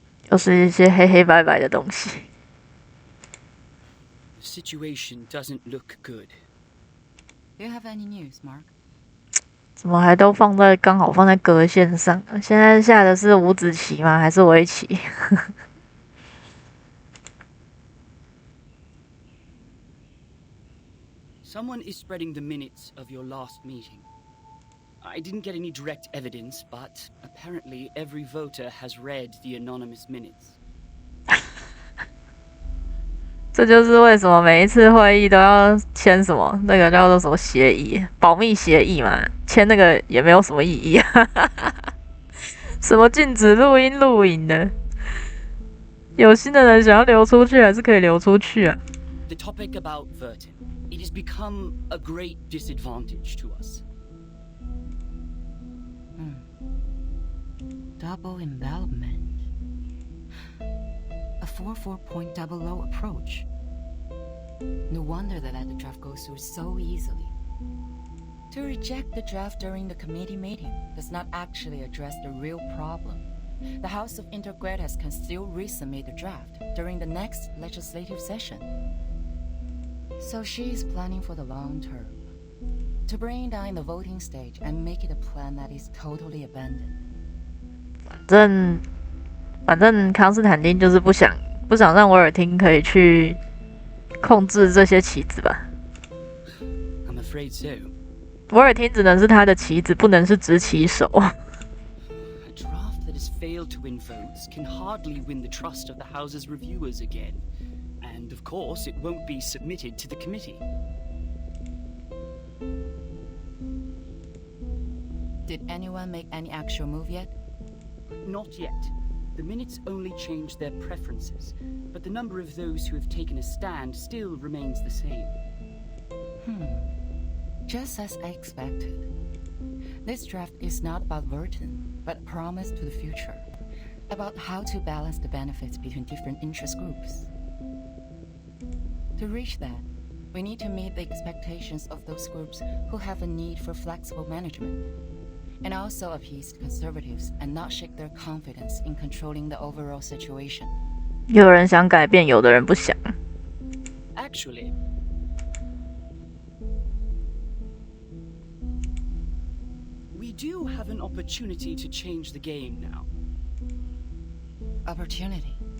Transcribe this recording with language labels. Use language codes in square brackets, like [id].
[zh] 又是一些黑黑白白的东西。 [en] The situation doesn't look good. Do you have any news, Mark? [zh] 怎么还都刚好放在格线上？现在下的是五子棋吗？还是围棋？ [en] Someone is spreading the minutes of your last meeting. I didn't get any direct evidence, but apparently every voter has read the anonymous minutes. [zh] 这就是为什么每一次会议都要签什么那个叫做什么协议，保密协议嘛，签那个也没有什么意义啊。什么禁止录音录影的，有心的人想要流出去还是可以流出去啊。 [en] The topic about Vertin, it has become a great disadvantage to us. Double envelopment. A 44.00 approach. No wonder they let the draft go through so easily. To reject the draft during the committee meeting does not actually address the real problem. The House of Intergrades can still resubmit the draft during the next legislative session. So she is planning for the long term. To bring down the voting stage and make it a plan that is totally abandoned. [zh] 反正康斯坦丁就是不想让维尔汀可以去控制这些棋子吧。 [en] I'm afraid so. [zh] 维尔汀只能是他的棋子，不能是执棋手。 [en] A draft that has failed to win votes can hardly win the trust of the House's reviewers again. And of course, it won't be submitted to the committee. Did anyone make any actual move yet? Not yet. The minutes only change their preferences, but the number of those who have taken a stand still remains the same. Just as I expected. This draft is not about Vertin, but a promise to the future. About how to balance the benefits between different interest groups. To reach that, we need to meet the expectations of those groups who have a need for flexible management. And also appease conservatives and not shake their confidence in controlling the overall situation. [zh] 有人想改变，有的人不想。 [en] Actually, we do have an opportunity to change the game now. Opportunity.